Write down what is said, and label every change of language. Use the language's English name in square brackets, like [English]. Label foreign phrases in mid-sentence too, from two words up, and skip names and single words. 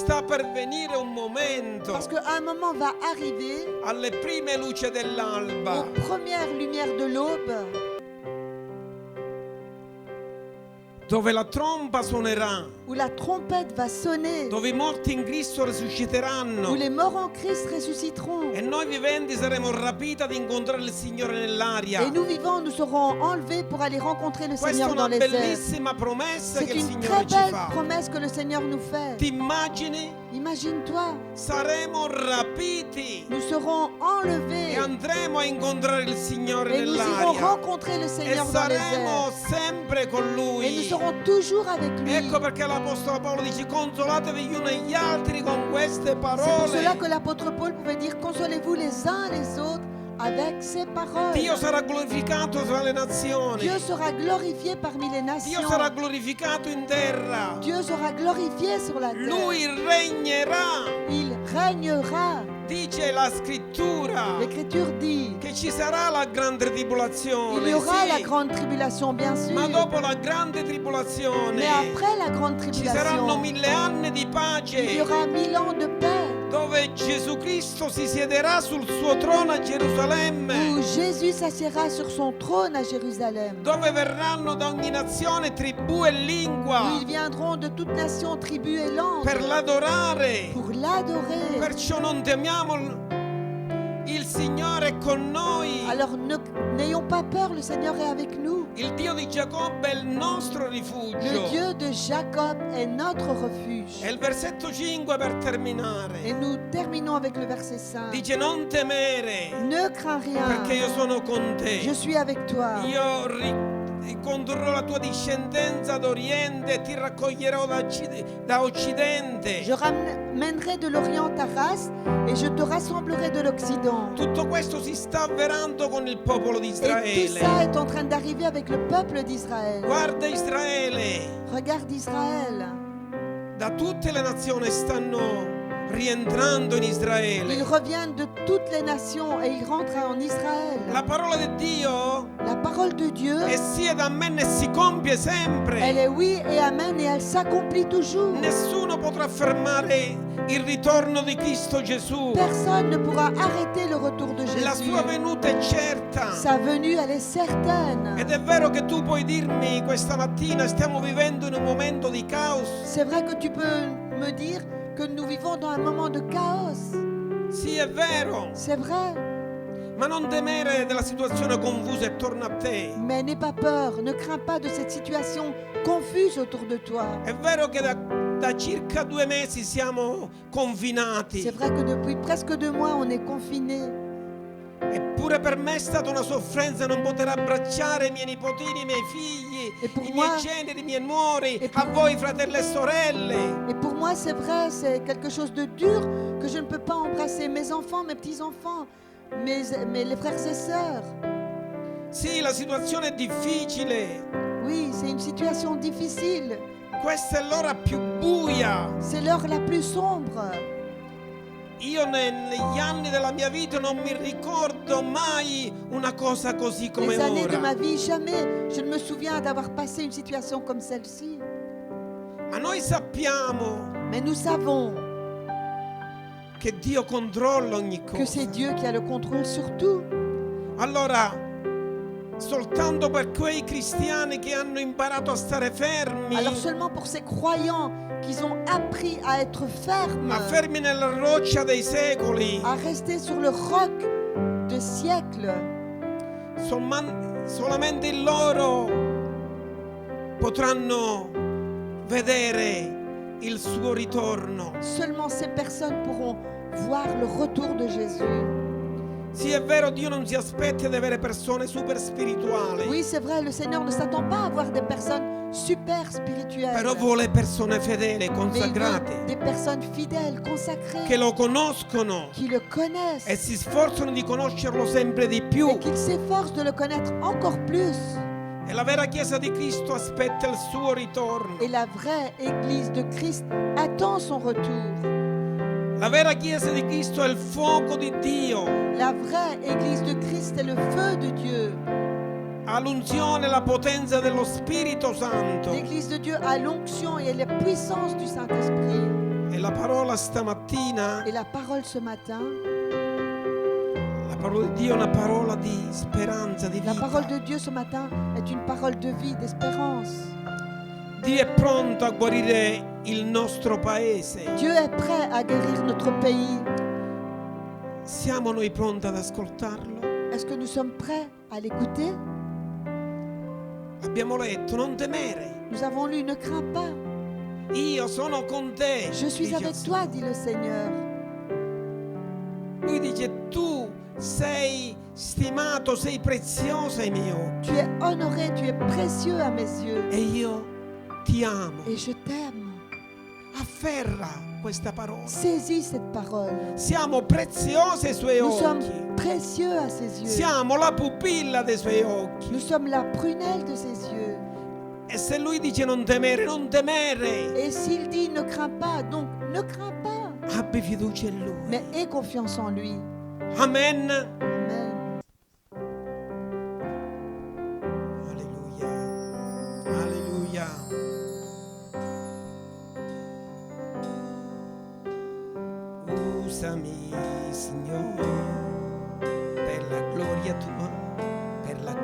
[Italian] sta per venire un momento [French] Parce qu'un moment va arriver, [Italian] alle prime luci dell'alba, [French] aux premières lumières de l'aube, [Italian] dove la tromba suonerà, [French] où la trompette va sonner, [Italian] dove i morti in Cristo [French] où [Italian] risusciteranno [French] les morts en Christ ressusciteront. [Italian] e noi viventi saremo rapiti ad incontrare il Signore nell'aria. [French] Et nous vivants, nous serons enlevés pour aller rencontrer le [Italian] Questa è [French] Seigneur dans [Italian] una [French] les airs. [Italian] bellissima promessa [French] C'est [Italian] che il [French] une [Italian] Signore [French] très [Italian] ci [French] belle [Italian] fa. [French] promesse que le Seigneur nous fait. [Italian] Ti immagini? [French] Imagine-toi, [Italian] Saremo rapiti [French] nous serons enlevés [Italian] e andremo a incontrare il Signore [French] et nous irons [Italian] nell'aria [French] rencontrer le [Italian] e [French] Seigneur dans les [Italian] saremo [French] airs. [Italian] sempre con [French] Et nous [Italian] Lui. [French] serons toujours avec lui. [Italian] Ecco perché l'Apostolo Paolo dice consolatevi gli uni e gli altri con queste [French] C'est pour cela [Italian] parole. [French] que l'apôtre Paul pouvait dire consolez-vous les uns les autres avec ces paroles. [Italian] Dio sarà glorificato tra le nazioni. [French] Dieu sera glorifié parmi les [Italian] Dio [French] nations. [Italian] sarà glorificato in terra. [French] Dieu sera glorifié sur la terre. [Italian] Lui regnerà. [French] Il régnera. [Italian] Dice la scrittura [French] L'Écriture dit [Italian] che ci sarà la grande [French] il [Italian] tribolazione, [French] y aura la [Italian] sì, [French] grande tribulation, bien sûr. [Italian] ma dopo la grande tribolazione [French] Mais après la grande [Italian] ci saranno [French] tribulation, [Italian] 1000 anni di [French] il y [Italian] pace [French] aura 1000 ans de paix [Italian] dove Gesù Cristo si siederà sul suo trono a Gerusalemme, [French] où Jésus s'assiera sur son trône à Jérusalem. [Italian] dove verranno da ogni nazione, tribù e [French] Où [Italian] lingua [French] ils viendront de toute nation, tribu et langue [Italian] per l'adorare. [French] pour l'adorer. [Italian] Perciò non temiamo, il Signore è con noi. [French] Alors n'ayons pas peur, le Seigneur est avec nous. [Italian] Il Dio di Giacobbe è il nostro [French] Le [Italian] rifugio. [French] Dieu de Jacob est notre refuge. [Italian] E il versetto 5 per [French] Et [Italian] terminare [French] nous terminons avec le verset 5. [Italian] dice non temere [French] Ne crains [Italian] perché [French] rien, [Italian] io sono con te. [French] je suis avec toi. [Italian] Io condurrò la tua discendenza d'Oriente e ti raccoglierò da Occidente. [French] Je ramènerai de l'Orient ta race et je te rassemblerai de l'Occident. [Italian] Tutto questo si sta avverando con il popolo di [French] Et tout ça [Italian] Israele. [French] est en train d'arriver avec le peuple d'Israël. [Italian] Guarda Israele, [French] Regarde Israël. [Italian] da tutte le nazioni stanno rientrando in [French] Ils [Italian] Israele. [French] reviennent de toutes les nations et ils rentrent en [Italian] La [French] Israël. [Italian] parola di Dio [French] La parole de Dieu, [Italian] è sì ed amen e si compie [French] elle [Italian] sempre. [French] est oui et amen et elle s'accomplit toujours. [Italian] Nessuno potrà fermare il ritorno di Cristo Gesù. [French] Personne ne pourra arrêter le retour de [Italian] La [French] Jésus. [Italian] sua venuta è certa. [French] Sa venue, elle est certaine. [Italian] Ed è vero che tu puoi dirmi questa mattina stiamo vivendo in un momento di caos. [French] C'est vrai que tu peux me dire que nous vivons dans un moment de chaos. [Italian] Sì, è vero. [French] C'est vrai. [Italian] Ma non temere della situazione confusa attorno a te. [French] Mais n'aie pas peur. Ne crains pas de cette situation confuse autour de toi. [Italian] È vero che da circa 2 mesi siamo confinati. [French] C'est vrai que depuis presque 2 mois, on est confinés. [Italian] Eppure per me è stata una sofferenza non poter abbracciare i miei nipotini, i miei figli, E per i [French] moi- [Italian] miei generi, i miei nuori, E a per- voi fratelli e sorelle. [French] Et pour moi, c'est vrai, c'est quelque chose de dur que je ne peux pas embrasser mes enfants, mes petits-enfants, les frères et sœurs. [Italian] Sì, la situazione è difficile. [French] Oui, c'est une situation difficile. [Italian] Questa è l'ora più buia. [French] C'est l'heure la plus sombre. [Italian] Io negli anni della mia vita non mi ricordo mai una cosa così come [French] Les années de ma [Italian] ora. [French] vie, jamais je ne me souviens d'avoir passé une situation comme celle-ci. [Italian] Ma noi sappiamo [French] Mais nous savons [Italian] che Dio controlla ogni [French] que c'est [Italian] cosa. [French] Dieu qui a le contrôle sur tout. [Italian] Allora, soltanto per quei cristiani che hanno imparato a stare fermi, [French] Alors seulement pour ces croyants qui ont appris à être fermes, [Italian] ma fermi nella roccia dei secoli, [French] à rester sur le roc de siècles, [Italian] solamente loro potranno vedere il suo ritorno. [French] seulement ces personnes pourront voir le retour de Jésus. [Italian] Sì, è vero, Dio non si aspetta di avere persone super spirituali, [French] Oui, c'est vrai, le Seigneur ne s'attend pas à avoir des personnes super spirituelles, [Italian] però vuole persone fedeli, [French] mais il [Italian] consacrate, [French] veut des personnes fidèles, consacrées, [Italian] che lo conoscono [French] qui le connaissent [Italian] e si sforzano di conoscerlo sempre di più. [French] et qui s'efforcent de le connaître encore plus. [Italian] E la vera Chiesa di Cristo aspetta il suo ritorno. [French] Et la vraie Église de Christ attend son retour. [Italian] La vera Chiesa di Cristo è il fuoco di Dio, [French] La vraie Église de Christ est le feu de Dieu. [Italian] ha l'unzione e la potenza dello Spirito Santo. [French] L'Église de Dieu a l'onction et la puissance du Saint-Esprit. [Italian] E la parola stamattina, [French] Et la parole ce matin, [Italian] la parola di Dio è una parola di speranza, di [French] la [Italian] vita. [French] parole de Dieu ce matin est une parole de vie, d'espérance. [Italian] Dio è pronto a guarire il nostro paese. [French] Dieu est prêt à guérir notre pays. [Italian] Siamo noi pronti ad ascoltarlo? [French] Est-ce que nous sommes prêts à l'écouter? [Italian] Abbiamo letto, non temere. [French] Nous avons lu, ne crains pas. [Italian] Io sono con te. [French] Je suis [Italian] dice [French] avec [Italian] il [French] toi, [Italian] Signore. [French] dit le Seigneur. [Italian] Lui dice, tu sei stimato, sei prezioso ai miei occhi. [French] Tu es honoré, tu es précieux à mes yeux. [Italian] E io ti amo. [French] Et je t'aime. [Italian] Afferra questa parola. [French] Saisis cette parole. [Italian] Siamo preziosi ai suoi [French] Nous sommes [Italian] occhi. [French] précieux à ses yeux. [Italian] Siamo la pupilla dei suoi occhi. [French] Nous sommes la prunelle de ses yeux. [Italian] E se lui dice non temere, non temere. [French] Et s'il dit ne crains pas, donc ne crains pas. [Italian] Abbi fiducia in lui. [French] Mais aie confiance en lui. [Italian] Amen. [French] Amen. [Italian] Alleluia. [French] Alleluia. [Italian] Usami, Signore, per la gloria tua, per la